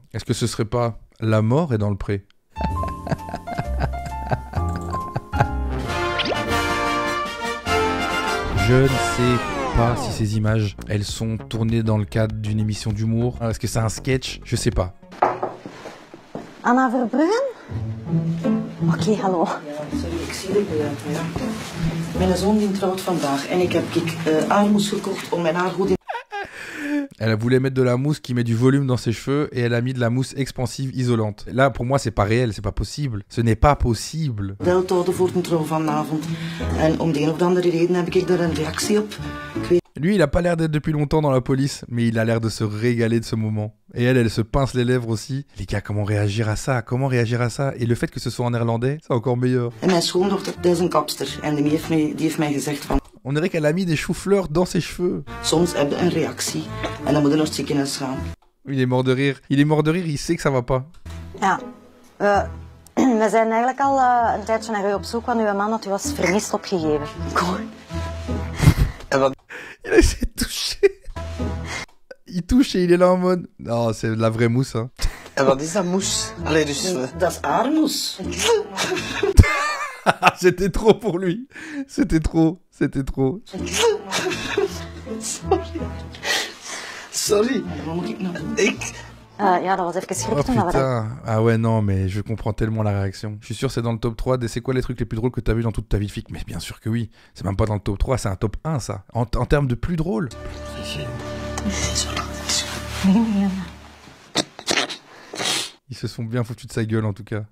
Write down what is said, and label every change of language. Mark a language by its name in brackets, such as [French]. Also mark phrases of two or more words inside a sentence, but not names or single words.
[French] Est-ce que ce serait pas « La mort est dans le pré » ? Je ne sais pas si ces images, elles sont tournées dans le cadre d'une émission d'humour. Est-ce que c'est un sketch ? Je sais pas. [Dutch] Anna Verbruggen? Oké, hallo. Sorry, ik zie de ja. Mijn zoon die trouwt vandaag en ik heb aalmoes gekocht om mijn haar goed in... [French] Elle voulait mettre de la mousse qui met du volume dans ses cheveux et elle a mis de la mousse expansive isolante. Là, pour moi, c'est pas réel, c'est pas possible. Ce n'est pas possible. [Dutch] Wel te houden voor een trouw vanavond. En om de een of andere reden heb ik daar een reactie op. [French] Lui, il a pas l'air d'être depuis longtemps dans la police, mais il a l'air de se régaler de ce moment. Et elle se pince les lèvres aussi. Les gars, comment réagir à ça ? Comment réagir à ça ? Et le fait que ce soit en néerlandais, c'est encore meilleur. [Dutch] En mijn schoondochter, dat is een kapster. En die heeft mij gezegd van... [French] On dirait qu'elle a mis des choux-fleurs dans ses cheveux. [Dutch] Soms heb je een reactie. En dan moet je naar het ziekenhuis gaan. [French] Il est mort de rire. Il est mort de rire, il sait que ça va pas. [Dutch] Ja, we zijn eigenlijk al een tijdje naar u op zoek, want uw man had u als vermist opgegeven. [French] Il a essayé de toucher. Il touche et il est là en mode... Non, c'est de la vraie mousse. Hein. [Dutch] En wat is dat mousse? Allee, dus... Dat is aarmoes. [French] C'était trop pour lui. C'était trop. C'était trop. [Dutch] Sorry. Ja, dat was even schrik toen. [French] Oh putain. Ah ouais, non, mais je comprends tellement la réaction. Je suis sûr que c'est dans le top 3 des c'est quoi les trucs les plus drôles que t'as vu dans toute ta vie, Fik. Mais bien sûr que oui. C'est même pas dans le top 3, c'est un top 1, ça. En termes de plus drôle. Ils se sont bien foutus de sa gueule, en tout cas.